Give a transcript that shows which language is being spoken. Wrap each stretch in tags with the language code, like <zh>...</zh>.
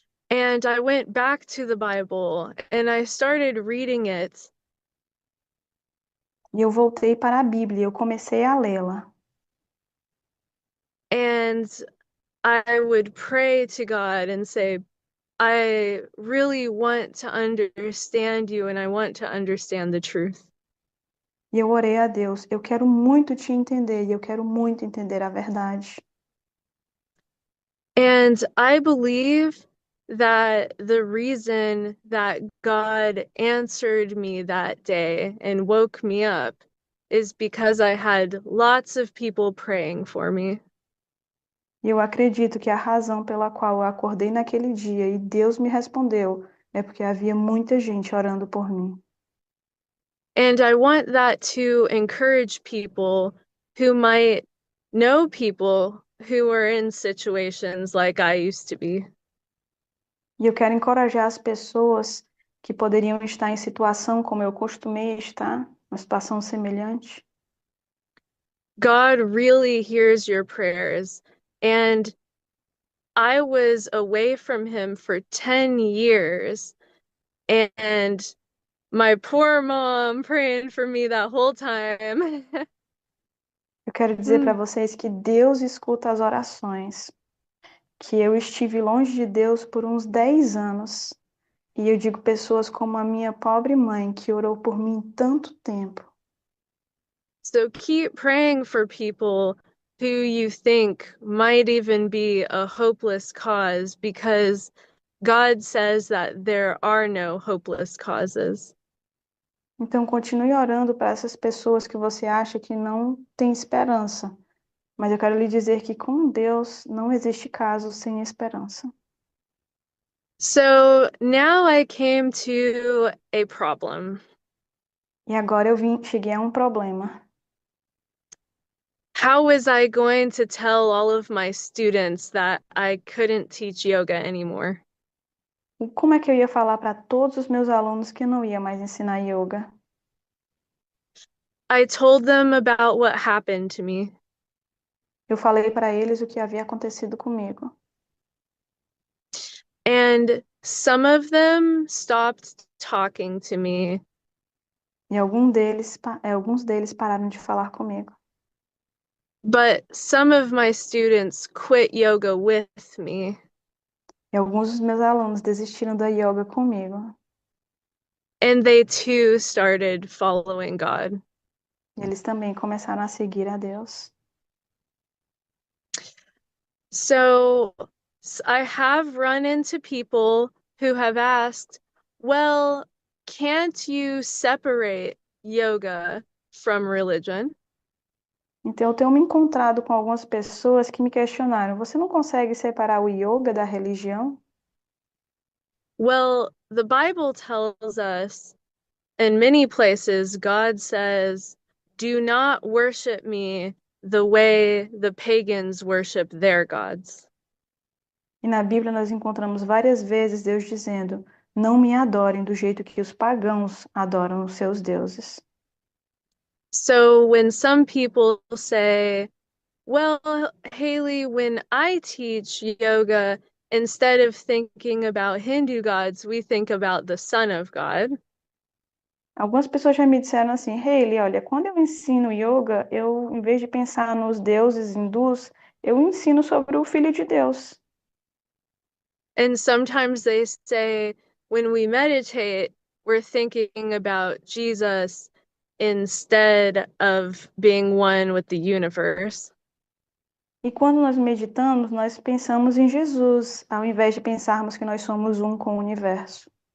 <en>And I went back to the Bible and I started reading it.</en> <pt>E eu voltei para a Bíblia, eu comecei a lê-la.</pt> <en>And I would pray to God and say, I really want to understand you and I want to understand the truth.</en> <pt>E eu orei a Deus, eu quero muito te entender e eu quero muito entender a verdade.</pt> <en>And I believe that the reason that God answered me that day and woke me up is because I had lots of people praying for me.</en> <pt>E eu acredito que a razão pela qual eu acordei naquele dia e Deus me respondeu é porque havia muita gente orando por mim.</pt> <en>And I want that to encourage people who might know people who are in situations like I used to be.</en> <pt>E eu quero encorajar as pessoas que poderiam estar em situação como eu costumei estar, uma situação semelhante.</pt> <en>God really hears your prayers. And I was away from him for 10 years. And my poor mom praying for me that whole time.</en> <pt>Eu quero dizer para vocês que Deus escuta as orações, que eu estive longe de Deus por uns 10 anos. E eu digo pessoas como a minha pobre mãe, que orou por mim tanto tempo.</pt> <en>So keep praying for people who you think might even be a hopeless cause because God says that there are no hopeless causes.</en> <pt>Então continue orando para essas pessoas que você acha que não tem esperança. Mas eu quero lhe dizer que com Deus não existe caso sem esperança.</pt> <en>So now I came to a problem.</en> <pt>E agora cheguei a um problema.</pt> <en>How was I going to tell all of my students that I couldn't teach yoga anymore?</en> <pt>E como é que eu ia falar para todos os meus alunos que eu não ia mais ensinar yoga?</pt> <en>I told them about what happened to me.</en> <pt>Eu falei para eles o que havia acontecido comigo.</pt> <en>And some of them stopped talking to me.</en> <pt>E alguns deles pararam de falar comigo.</pt> <en>But some of my students quit yoga with me.</en> <pt>E alguns dos meus alunos desistiram da yoga comigo.</pt> <en>And they too started following God.</en> <pt>E eles também começaram a seguir a Deus.</pt> <en>So I have run into people who have asked, well, can't you separate yoga from religion?</en> <pt>Então, eu tenho me encontrado com algumas pessoas que me questionaram: você não consegue separar o yoga da religião?</pt> <en>Well, the Bible tells us in many places, God says, do not worship me the way the pagans worship their gods.</en> <pt>E na Bíblia nós encontramos várias vezes Deus dizendo: não me adorem do jeito que os pagãos adoram os seus deuses.</pt> <en>So when some people say, well, Haley, when I teach yoga, instead of thinking about Hindu gods, we think about the Son of God.</en> <pt>Algumas pessoas já me disseram assim: Hayley, olha, quando eu ensino yoga, eu, em vez de pensar nos deuses hindus, eu ensino sobre o Filho de Deus.</pt> <en>And sometimes they say, when we meditate, we're thinking about Jesus instead of being one with the universe.</en> <pt>E quando nós meditamos, nós pensamos em Jesus, ao invés de pensarmos que nós somos um com o universo.</pt>